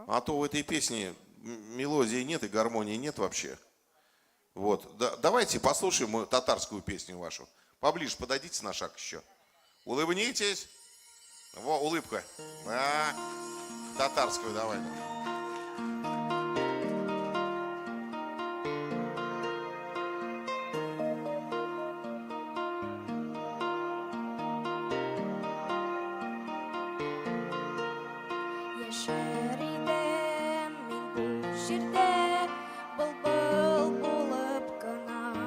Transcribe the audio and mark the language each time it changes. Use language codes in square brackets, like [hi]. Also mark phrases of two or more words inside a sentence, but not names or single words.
[ru] А то в этой песне мелодии нет и гармонии нет вообще. Вот. Давайте послушаем татарскую песню вашу. Поближе подойдите на шаг еще. Улыбнитесь. Во, улыбка. Да. Татарскую давай. [tt] Яшар идем мин бу жерде, былбыл булып кына.